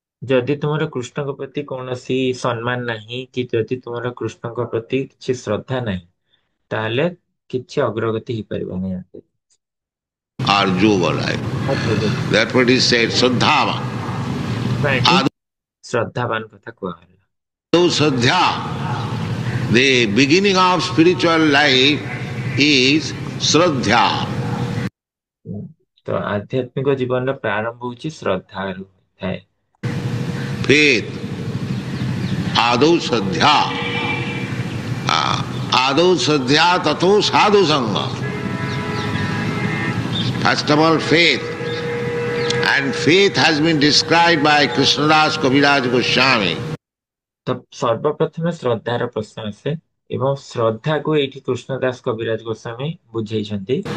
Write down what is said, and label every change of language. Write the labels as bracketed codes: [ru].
[or] ଯଦି ତୁମର କୃଷ୍ଣଙ୍କ ପ୍ରତି କୌଣସି ସମ୍ମାନ ନାହିଁ କି ଯଦି ତୁମର କୃଷ୍ଣଙ୍କ ପ୍ରତି କିଛି ଶ୍ରଦ୍ଧା ନାହିଁ, ତାହେଲେ କିଛି ଅଗ୍ରଗତି ହେଇପାରିବ ନାହିଁ। [en] Or yoga life. Therefore it is said Shraddhavan. [or] ଶ୍ରଦ୍ଧାବାନ କଥା କୁହାଗଲା। [en] So Shraddha, the beginning of spiritual life is Shraddha. [or] ତ ଆଧ୍ୟାତ୍ମିକ ଜୀବନର ପ୍ରାରମ୍ଭ ହଉଛି ଶ୍ରଦ୍ଧାରୁ ଥାଏ। [en] Faith, [sa] Adau Shraddha. Adau Shraddha Tato Sadhu Sangha. [en] First of all, faith. And faith has been described by Krishnadas Kaviraj Goswami. [or] ତ ସର୍ବପ୍ରଥମେ ଶ୍ରଦ୍ଧାର ପ୍ରଶ୍ନ ଆସେ ଏବଂ ଶ୍ରଦ୍ଧାକୁ ଏଇଠି କୃଷ୍ଣଦାସ କବିରାଜ ଗୋସ୍ୱାମୀ ବୁଝେଇଛନ୍ତି।